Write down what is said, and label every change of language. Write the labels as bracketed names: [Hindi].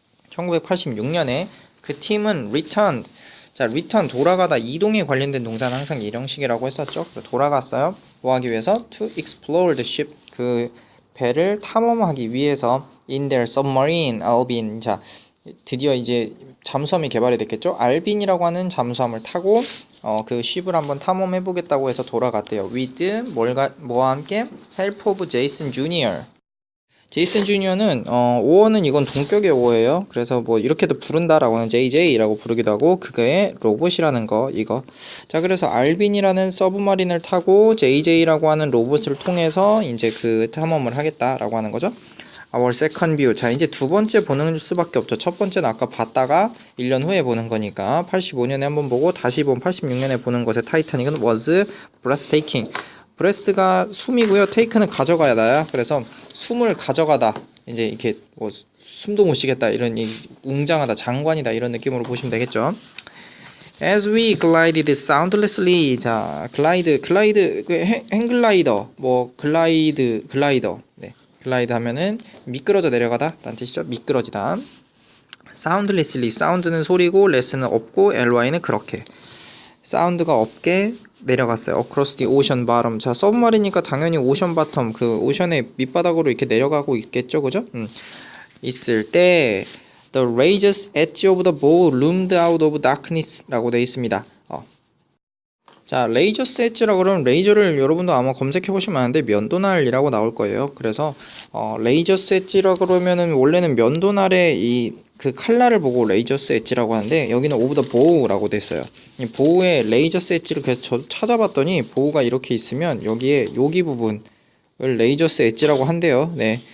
[Korean] 1986년에 그 팀은 returned. 자, return 돌아가다 이동에 관련된 동사는 항상 이형식이라고 했었죠. 돌아갔어요. 뭐 하기 위해서? [English] to explore the ship. [Korean] 그 배를 탐험하기 위해서 [English] in their submarine [Korean] 알빈. 자, 드디어 이제 잠수함이 개발이 됐겠죠? 알빈이라고 하는 잠수함을 타고 그 쉽을 한번 탐험해 보겠다고 해서 돌아갔대요. [English] with 뭐와 함께 help of Jason Jr. [Korean] 제이슨 주니어는 5어는 이건 동격의 5예요. 그래서 뭐 이렇게도 부른다라고 하는 JJ라고 부르기도 하고 그거의 로봇이라는 거 이거. 자, 그래서 알빈이라는 서브마린을 타고 JJ라고 하는 로봇을 통해서 이제 그 탐험을 하겠다라고 하는 거죠. [English] Our second view. [Korean] 자, 이제 두 번째 보는 수밖에 없죠. 첫 번째는 아까 봤다가 1년 후에 보는 거니까 85년에 한번 보고 다시 본 86년에 보는 것의 타이타닉은 [English] was breathtaking. [Korean] 브레스가 숨이고요. 테이크는 가져가야다야. 그래서 숨을 가져가다. 이제 이렇게 뭐 숨도 못 쉬겠다 이런 웅장하다, 장관이다 이런 느낌으로 보시면 되겠죠. [English] As we glided soundlessly. [Korean] 자, 글라이드 그 행글라이더 뭐 글라이더. 네. 글라이드 하면은 미끄러져 내려가다 라는 뜻이죠. 미끄러지다. soundlessly. 사운드는 소리고 less는 없고 ly는 그렇게. 사운드가 없게 내려갔어요. [English] Across the ocean bottom. [Korean] 자, 서브마리니까 당연히 오션 바텀, 그 오션의 밑바닥으로 이렇게 내려가고 있겠죠, 그죠? 있을 때 [English] The rages edge of the bow loomed out of darkness라고 되어 있습니다. [Korean] 자, 레이저스 엣지라고 그러면 레이저를 여러분도 아마 검색해 보시면 아는데 면도날이라고 나올 거예요. 그래서 레이저스 엣지라고 그러면은 원래는 면도날의 이 그 칼날을 보고 레이저스 엣지라고 하는데 여기는 오브 더 보우라고 돼 있어요. 이 보우의 레이저스 엣지를 그래서 저 찾아봤더니 보우가 이렇게 있으면 여기에 여기 부분을 레이저스 엣지라고 한대요. 네.